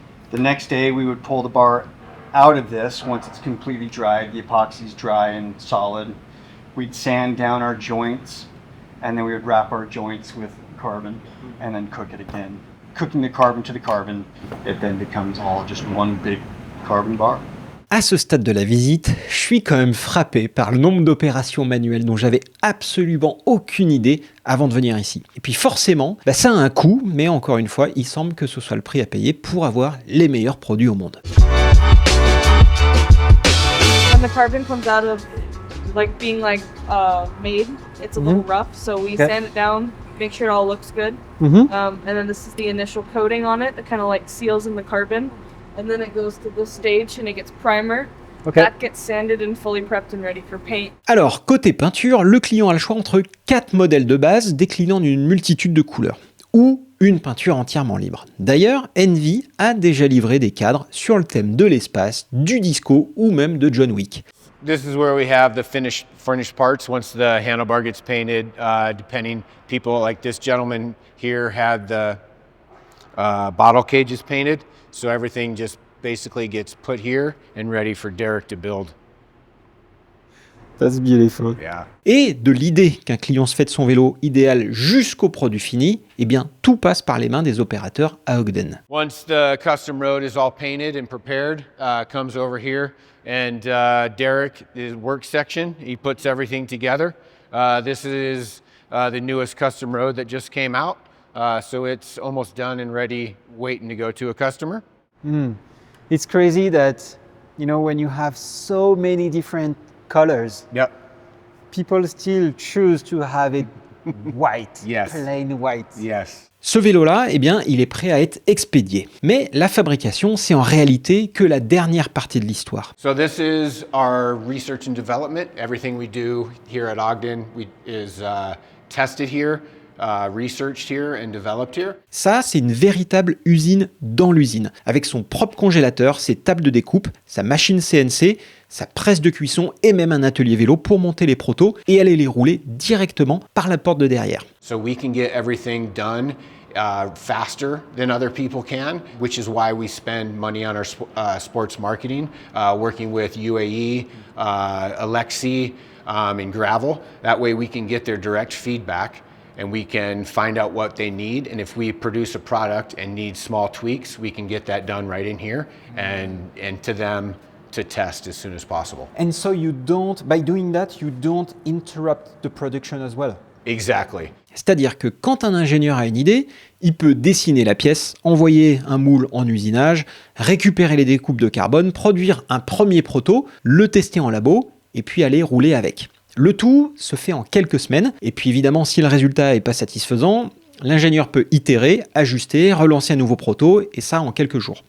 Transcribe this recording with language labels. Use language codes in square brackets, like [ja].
[en] The next day we would pull the bar out of this once it's completely dried, the epoxy's dry and solid. We'd sand down our joints, and then we would wrap our joints with carbon and then cook it again. Cooking the carbon to the carbon, it then becomes all just one big carbon bar. [fr] À ce stade de la visite, je suis quand même frappé par le nombre d'opérations manuelles dont j'avais absolument aucune idée avant de venir ici. Et puis forcément, ça a un coût, mais encore une fois, il semble que ce soit le prix à payer pour avoir les meilleurs produits au monde. [en] When the carbon comes out of being made, it's a little rough, so we sand it down, make sure it all looks good. And then this is the initial coating on it that kind of seals in the carbon. And then it goes to this stage and it gets primer. Okay. That gets sanded and fully prepped and ready for paint. [fr] Alors, côté peinture, le client a le choix entre 4 modèles de base déclinant d'une multitude de couleurs, ou une peinture entièrement libre. D'ailleurs, Envy a déjà livré des cadres sur le thème de l'espace, du disco ou même de John Wick. [en] This is where we have the furnished parts once the handlebar gets painted. Depending, people like this gentleman here had the bottle cages painted. So everything just basically gets put here and ready for Derek to build. That's beautiful. Yeah. [fr] Et de l'idée qu'un client se fait de son vélo idéal jusqu'au produit fini, tout passe par les mains des opérateurs à Ogden. [en] Once the custom road is all painted and prepared, comes over here, and Derek, his work section, he puts everything together. This is the newest custom road that just came out. So it's almost done and ready, waiting to go to a customer. It's crazy that, when you have so many different colors, Yep. people still choose to have it white, Yes. plain white. Yes. [fr] Ce vélo-là, il est prêt à être expédié. Mais la fabrication, c'est en réalité que la dernière partie de l'histoire. [en] So this is our research and development. Everything we do here at Ogden is tested here. Researched here and developed here. [fr] Ça, c'est une véritable usine dans l'usine, avec son propre congélateur, ses tables de découpe, sa machine CNC, sa presse de cuisson et même un atelier vélo pour monter les protos et aller les rouler directement par la porte de derrière. [en] So we can get everything done faster than other people can, which is why we spend money on our sports marketing, working with UAE, Alexi, and Gravel. That way we can get their direct feedback and we can find out what they need. And if we produce a product and need small tweaks, we can get that done right in here and to them to test as soon as possible. And so by doing that, you don't interrupt the production as well. Exactly. [fr] C'est-à-dire que quand un ingénieur a une idée, il peut dessiner la pièce, envoyer un moule en usinage, récupérer les découpes de carbone, produire un premier proto, le tester en labo et puis aller rouler avec. Le tout se fait en quelques semaines, et puis évidemment, si le résultat n'est pas satisfaisant, l'ingénieur peut itérer, ajuster, relancer un nouveau proto, et ça en quelques jours.